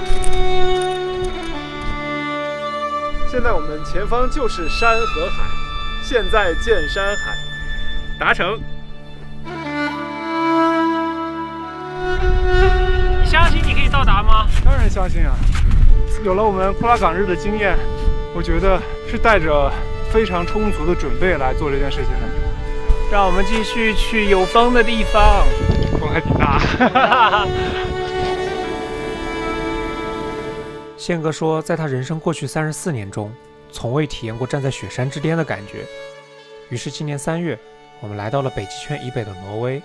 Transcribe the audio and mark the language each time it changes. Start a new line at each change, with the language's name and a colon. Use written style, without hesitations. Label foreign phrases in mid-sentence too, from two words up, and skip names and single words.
Chinese: 现在我们前方就是山和海，现在见山海，达成。你相信你可以到達嗎？当然相信啊！有了我们库拉岗日的经驗，我覺得是帶着非常充足的準備來做這件事情的。讓我們繼續去有風的地方。風還挺大。憲哥說，在他人生過去34年中，從未體驗過站在雪山之巔的感覺。於是今年3月，我們來到了北極圈以北的挪威。